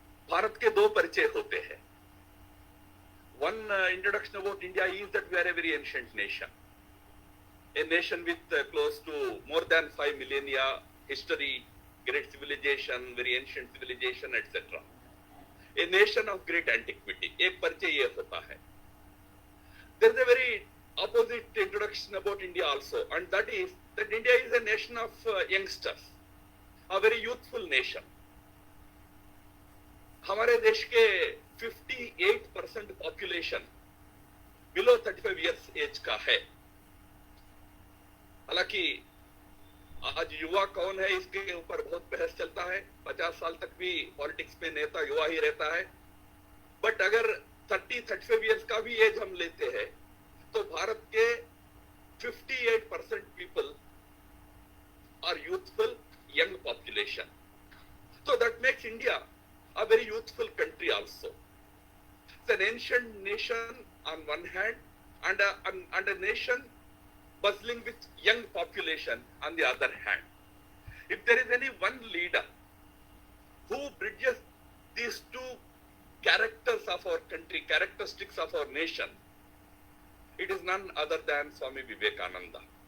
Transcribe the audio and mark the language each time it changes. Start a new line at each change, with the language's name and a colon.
Hindi: भारत के दो परिचय होते हैं.
English: One introduction about India is that we are a very ancient nation, a nation with close to more than 5 millennia history, great civilization, very ancient civilization, etc. A nation of great antiquity.
Hindi: एक परिचय ये होता है.
English: There is a very opposite introduction about India also, and that is that India is a nation of youngsters, a very youthful nation.
Hindi: हमारे देश के 58% population below 35 years age का है. हालांकि आज युवा कौन है इसके ऊपर बहुत बहस चलता है. 50 साल तक भी पॉलिटिक्स में नेता युवा ही रहता है. बट अगर 30-35 इयर्स का भी एज हम लेते हैं तो भारत के 58% people are youthful young population.
English: So that makes India a very youthful country also. It's an ancient nation on one hand and a nation bustling with young population on the other hand. If there is any one leader who bridges these two characters of our country, characteristics of our nation, it is none other than Swami Vivekananda.